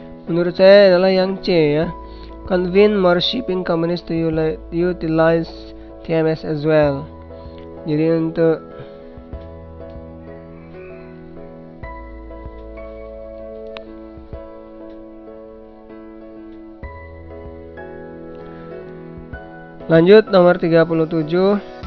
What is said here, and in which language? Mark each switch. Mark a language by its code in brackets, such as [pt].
[id] Menurut saya adalah yang C ya. [en] Convince more shipping companies to utilize TMS as well. [id] Jadi untuk lanjut nomor 37.